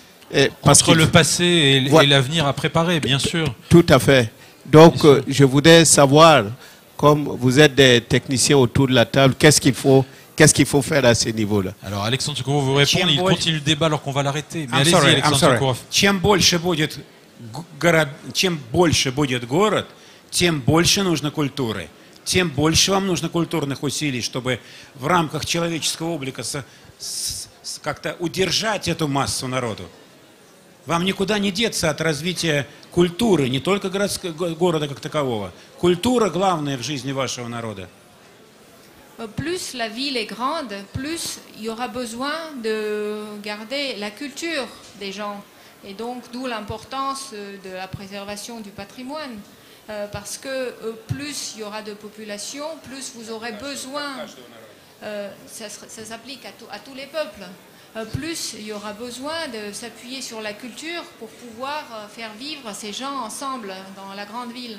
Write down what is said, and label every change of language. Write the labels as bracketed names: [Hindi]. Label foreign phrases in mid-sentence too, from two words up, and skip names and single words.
[French] Entre le passé et l'avenir à préparer, bien sûr. Tout à fait. Donc, je voudrais savoir, comme vous êtes des techniciens autour de la table, qu'est-ce qu'il faut faire à ce niveau-là? Alors, Alexandre Sokurov vous répond, il continue le débat alors qu'on va l'arrêter. Mais allez-y, Alexandre Sokurov. [Russian] Чем больше будет город, тем больше нужно культуры. Тем больше вам нужно культурных усилий, чтобы в рамках человеческого облика как-то удержать эту массу народу. Вам никуда не деться от развития культуры, не только города как такового. Культура главная в жизни вашего народа. [French] Plus la ville est grande, plus il y aura besoin de garder la culture des gens. Et donc, d'où l'importance de la préservation du patrimoine. Parce que plus il y aura de population, plus vous aurez besoin, ça s'applique à tous les peuples, plus il y aura besoin de s'appuyer sur la culture pour pouvoir faire vivre ces gens ensemble dans la grande ville.